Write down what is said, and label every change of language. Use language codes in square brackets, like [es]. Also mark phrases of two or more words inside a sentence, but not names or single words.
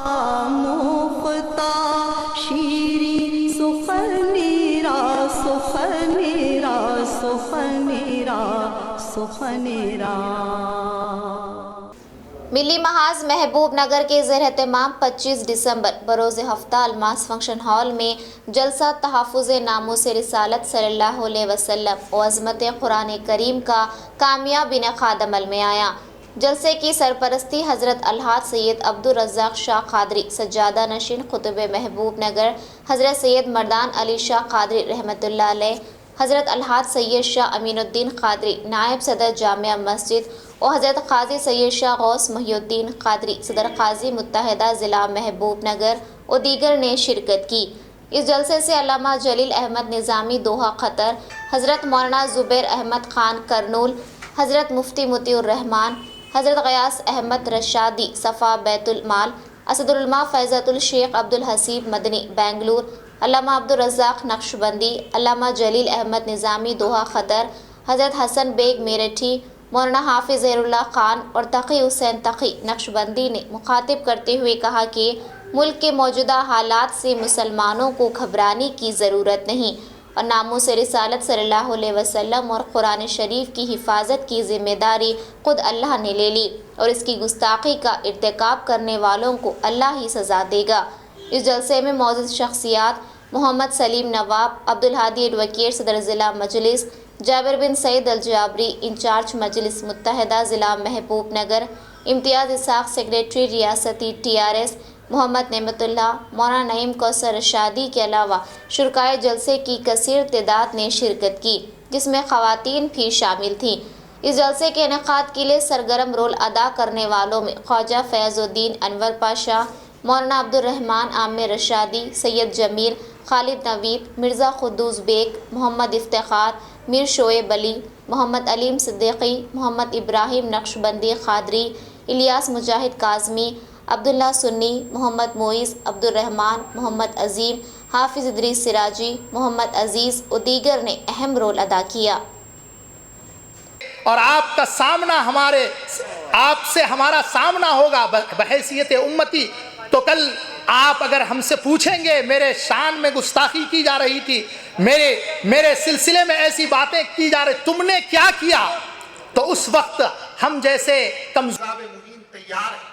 [ur] ملی محاذ محبوب نگر کے زیر اہتمام 25 دسمبر بروز ہفتہ الماس فنکشن ہال میں جلسہ تحفظ ناموس رسالت صلی اللہ علیہ وسلم اور عظمت قرآن کریم کا کامیاب انعقاد عمل میں آیا. جلسے کی سرپرستی حضرت الحاج سید عبد الرزاق شاہ قادری سجادہ نشین خطب محبوب نگر، حضرت سید مردان علی شاہ قادری رحمۃ اللہ علیہ، حضرت الحاج سید شاہ امین الدین قادری نائب صدر جامعہ مسجد اور حضرت قاضی سید شاہ غوث محی الدین قادری صدر قاضی متحدہ ضلع محبوب نگر اور دیگر نے شرکت کی. اس جلسے سے علامہ جلیل احمد نظامی دوحہ قطر، حضرت مولانا زبیر احمد خان کرنول، حضرت مفتی موتی الرحمان، حضرت غیاث احمد رشادی صفا بیت المال, اسد العلماء فیضات الشیخ عبد الحسیب مدنی بنگلور، علامہ عبد الرزاق نقشبندی، علامہ جلیل احمد نظامی دوحہ خطر، حضرت حسن بیگ میرٹھی، مولانا حافظ ظہیر اللہ خان اور تقی حسین تقی نقشبندی نے مخاطب کرتے ہوئے کہا کہ ملک کے موجودہ حالات سے مسلمانوں کو گھبرانے کی ضرورت نہیں اور ناموس رسالت صلی اللہ علیہ وسلم اور قرآن شریف کی حفاظت کی ذمہ داری خود اللہ نے لے لی اور اس کی گستاخی کا ارتکاب کرنے والوں کو اللہ ہی سزا دے گا. اس جلسے میں موجود شخصیات محمد سلیم نواب، عبد الہادی ایڈووکیٹ صدر ضلع مجلس، جابر بن سعید الجابری انچارج مجلس متحدہ ضلع محبوب نگر، امتیاز اسحاق سیکریٹری ریاستی TRS، محمد نعمت اللہ، مولانا نعیم کوثر رشادی کے علاوہ شرکائے جلسہ کی کثیر تعداد نے شرکت کی، جس میں خواتین بھی شامل تھیں. اس جلسے کے انعقاد کے لیے سرگرم رول ادا کرنے والوں میں خواجہ فیاض الدین انور پاشا، مولانا عبد الرحمان عامر رشادی، سید جمیل، خالد نوید، مرزا خدوس بیگ، محمد افتخار، میر شعیب علی، محمد علیم صدیقی، محمد ابراہیم نقشبندی قادری، الیاس مجاہد کاظمی، عبداللہ سنی، محمد معز، عبد الرحمان، محمد عظیم, حافظ ادریس سراجی، محمد عزیز اور دیگر نے اہم رول ادا کیا. اور آپ کا سامنا آپ سے ہمارا سامنا ہوگا بحیثیت امتی. تو کل آپ اگر ہم سے پوچھیں گے میرے شان میں گستاخی کی جا رہی تھی، میرے سلسلے میں ایسی باتیں کی جا رہی، تم نے کیا کیا، تو اس وقت ہم جیسے کمزور مہین تیار ہیں.